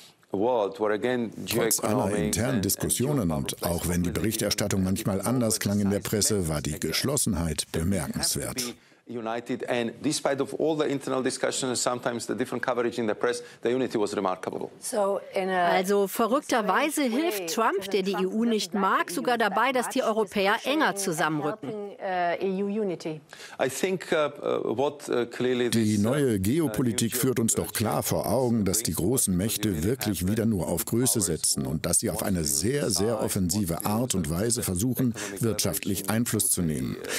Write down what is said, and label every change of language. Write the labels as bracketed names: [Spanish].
[German] Trotz aller internen Diskussionen und auch wenn die Berichterstattung manchmal anders klang in der Presse, war die Geschlossenheit bemerkenswert. [English] united, and despite of all the internal discussions and sometimes the different coverage in the press, the unity was remarkable. [German] So in a also verrückterweise hilft Trump, der die EU nicht mag, sogar dabei, dass die Europäer enger zusammenrücken. Die neue Geopolitik führt uns doch klar vor Augen, dass die großen Mächte wirklich wieder nur auf Größe setzen und dass sie auf eine sehr, sehr offensive Art und Weise versuchen, wirtschaftlich Einfluss zu nehmen.